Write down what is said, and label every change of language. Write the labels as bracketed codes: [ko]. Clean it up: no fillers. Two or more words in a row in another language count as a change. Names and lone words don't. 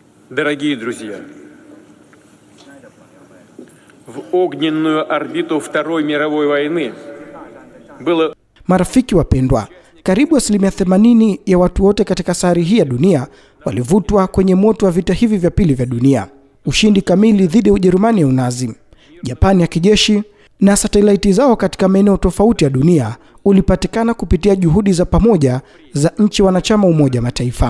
[ru] Дорогие друзья, в огненную орбиту Второй мировой войны было... [sw] Marafiki wapendwa, karibu 80% ya watu wote katika sayari hii ya dunia walivutwa kwenye moto wa vita hivi vya pili vya dunia. Ushindi kamili dhidi ya Ujerumani ya Unazi, Japani ya kijeshi na satelaiti zao katika maeneo tofauti ya dunia ulipatikana kupitia juhudi za pamoja za nchi wanachama Umoja Mataifa.